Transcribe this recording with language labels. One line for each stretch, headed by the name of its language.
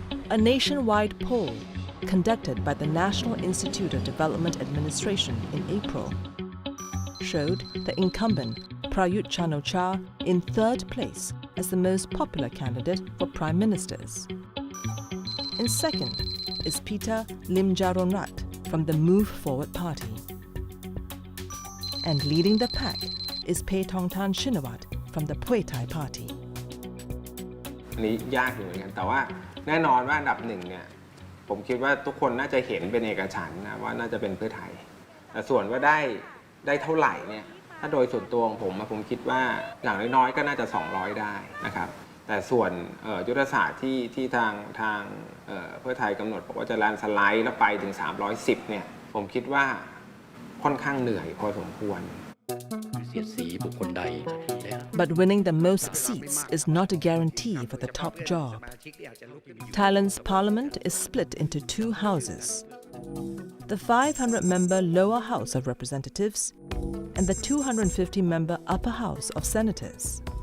English: A nationwide poll conducted by the National Institute of Development Administration in April showed the incumbent Prayut Chan-o-cha in third place as the most popular candidate for prime ministers. In second is Peter Limjaronrat from the Move Forward Party. And leading the pack is Paetongtarn Shinawat from the Pheu Thai Party.
Thai: อันนี้ยากอยู่เหมือนกันแต่ว่าแน่นอนว่าอันดับหนึ่งเนี่ยผมคิดว่าทุกคนน่าจะเห็นเป็นเอกฉันท์นะว่าน่าจะเป็นเพื่อไทยแต่ส่วนว่าได้เท่าไหร่เนี่ยถ้าโดยส่วนตัวของผมคิดว่าอย่างน้อยๆก็น่าจะ200ได้นะครับแต่ส่วนยุทธศาสตร์ที่ทางเพื่อไทยกำหนดบอกว่าจะแลนด์สไลด์แล้วไปถึง310เนี่ยผมคิดว่าค่อนข้างเหนื่อยพอสมควร
English: But winning the most seats is not a guarantee for the top job. Thailand's parliament is split into two houses. The 500-member lower house of representatives and the 250-member upper house of senators.